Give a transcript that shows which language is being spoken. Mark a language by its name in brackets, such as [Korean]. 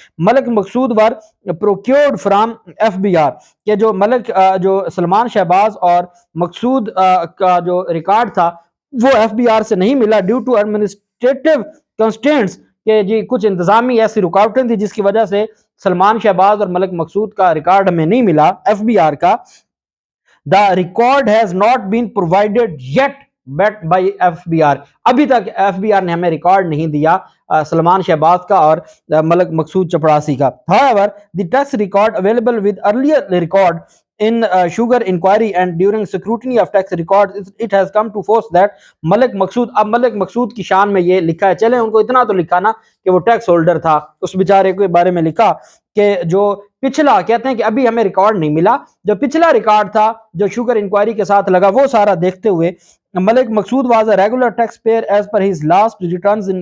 [Urdu] Malik Maqsood [English] were procured from FBR [Urdu] کہ جو جو سلمان شہباز اور مقصود کا جو ریکارڈ تھا وہ FBR سے نہیں ملا [English] due to administrative constraints [Urdu] کہ جی کچھ انتظامی ایسی رکاوٹیں تھی جس کی وجہ سے سلمان شہباز اور ملک مقصود کا ریکارڈ ہمیں نہیں ملا FBR کا. [English] The record has not been provided yet by FBR. [Urdu] ابھی تک FBR نے ہمیں ریکارڈ نہیں دیا سلمان شہباز کا اور ملک مقصود چپڑاسی کا. [English] However, the tax record available with earlier record in sugar inquiry and during scrutiny of tax records, it has come to force that Malik Maqsood. [Urdu] اب ملک مقصود کی شان میں یہ لکھا ہے، چلیں ان کو اتنا تو لکھا نا کہ وہ ٹیکس ہولڈر تھا، اس بیچارے کے بارے میں لکھا کہ جو پچھلا، کہتے ہیں کہ ابھی ہمیں ریکارڈ نہیں ملا، جو پچھلا ریکارڈ تھا جو شوگر انکوائری کے ساتھ لگا وہ سارا دیکھتے ہوئے ملک مقصود [English] was a regular taxpayer as per his last returns.